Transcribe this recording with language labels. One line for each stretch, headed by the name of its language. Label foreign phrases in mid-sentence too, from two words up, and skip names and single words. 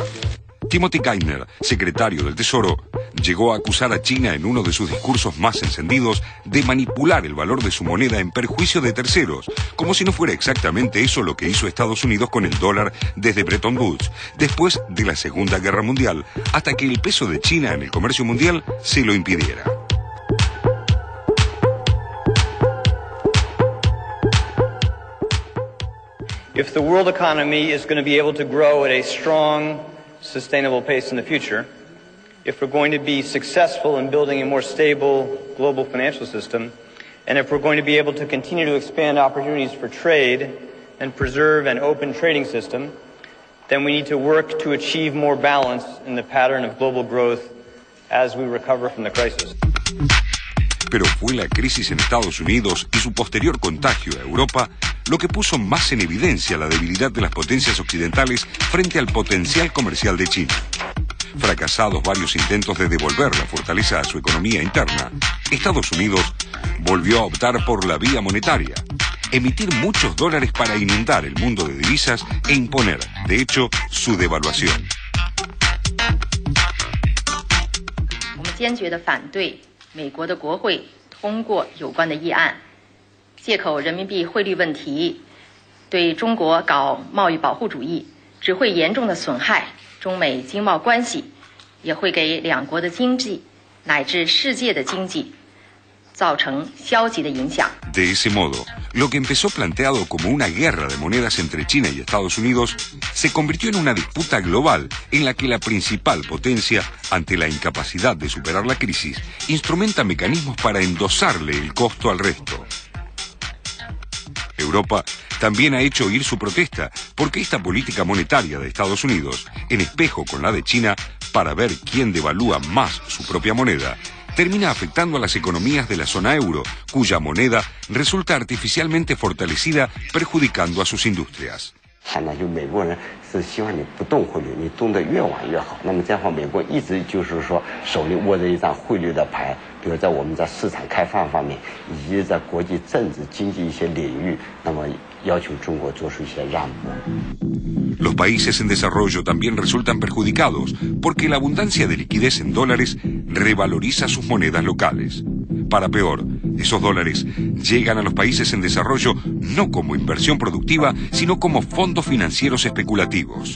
Spanish: Timothy Geithner, secretario del Tesoro, llegó a acusar a China en uno de sus discursos más encendidos de manipular el valor de su moneda en perjuicio de terceros, como si no fuera exactamente eso lo que hizo Estados Unidos con el dólar desde Bretton Woods, después de la Segunda Guerra Mundial, hasta que el peso de China en el comercio mundial se lo impidiera.
English: If the world economy is going to be able to grow at a strong, sustainable pace in the future, if we're going to be successful in building a more stable global financial system, and if we're going to be able to continue to expand opportunities for trade and preserve an open trading system, then we need to work to achieve more balance in the pattern of global growth as we recover from the crisis.
Spanish: Pero fue la crisis en Estados Unidos y su posterior contagio a Europa lo que puso más en evidencia la debilidad de las potencias occidentales frente al potencial comercial de China. Fracasados varios intentos de devolver la fortaleza a su economía interna, Estados Unidos volvió a optar por la vía monetaria, emitir muchos dólares para inundar el mundo de divisas e imponer, de hecho, su devaluación.
Chinese: 我们坚决地反对美国的国会通过有关的议案，借口人民币汇率问题，对中国搞贸易保护主义，只会严重地损害中美经贸关系，也会给两国的经济乃至世界的经济造成消极的影响。
Spanish: De ese modo, lo que empezó planteado como una guerra de monedas entre China y Estados Unidos se convirtió en una disputa global en la que la principal potencia, ante la incapacidad de superar la crisis, instrumenta mecanismos para endosarle el costo al resto. Europa también ha hecho oír su protesta porque esta política monetaria de Estados Unidos, en espejo con la de China, para ver quién devalúa más su propia moneda, termina afectando a las economías de la zona euro, cuya moneda resulta artificialmente fortalecida, perjudicando a sus industrias.
Chinese: 现在就美国人是希望你不动汇率，你动得越晚越好。那么这样的话，美国一直就是说手里握着一张汇率的牌，比如在我们在市场开放方面，以及在国际政治经济一些领域，那么要求中国做出一些让步。
Spanish: Los países en desarrollo también resultan perjudicados porque la abundancia de liquidez en dólares revaloriza sus monedas locales. Para peor, esos dólares llegan a los países en desarrollo no como inversión productiva, sino como fondos financieros especulativos.